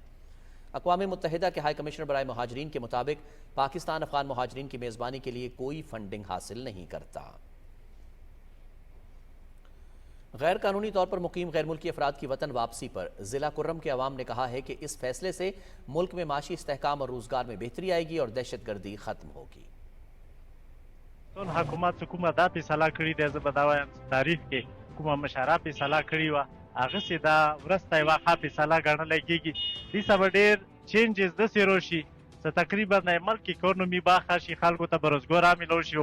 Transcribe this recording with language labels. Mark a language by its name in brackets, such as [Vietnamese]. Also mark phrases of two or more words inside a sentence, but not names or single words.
[Urdu] اقوام متحدہ کے ہائی کمشنر برائے مہاجرین کے مطابق پاکستان افغان مہاجرین کی میزبانی کے لیے کوئی فنڈنگ حاصل نہیں کرتا۔ غیر قانونی طور پر مقیم غیر ملکی افراد کی وطن واپسی پر ضلع کرم کے عوام نے کہا ہے کہ اس فیصلے سے ملک میں معاشی استحکام اور روزگار میں بہتری آئے گی اور دہشت گردی ختم ہوگی۔ [Pashto] حکومت کومه دا فیصله کړې ده، زه به دا وایم تاریخ کې کومه مشره فیصله کړې وه هغسې دا وروسته یوه ښه فیصله ګڼلی کېږي. دې څه به ډېر چینجز داسې راشي چې تقریبا ملک اکونومي به ښه شي، خلکو ته به روزګار میلو شي.